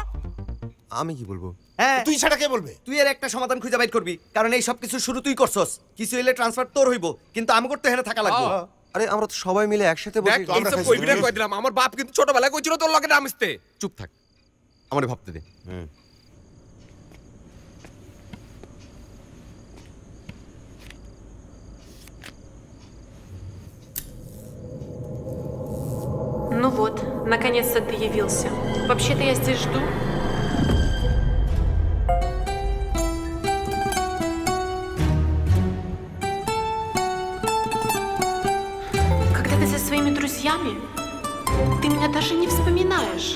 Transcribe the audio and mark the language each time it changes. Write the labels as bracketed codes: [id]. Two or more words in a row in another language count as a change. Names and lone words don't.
[bn] আমি কি বলবো হ্যাঁ তুই ছাড়া কে বলবে তুই এর একটা সমাধান খুঁজে বাইর করবি কারণ এই সব কিছু শুরু তুই করছস কিছু হইলে ট্রান্সফার তোর হইব কিন্তু আমি করতে হেনে থাকা লাগবে আরে আমরা তো সবাই মিলে একসাথে বসে দেখ এইসব কইবি না কই দিলাম আমার বাপ কিন্তু ছোটবেলায় কইছিল তোর লগে নাম আসতে চুপ থাক আমারে ভাবতে দে [ru] Ну вот, наконец-то ты явился. Вообще-то я здесь жду. Когда ты со своими друзьями, ты меня даже не вспоминаешь.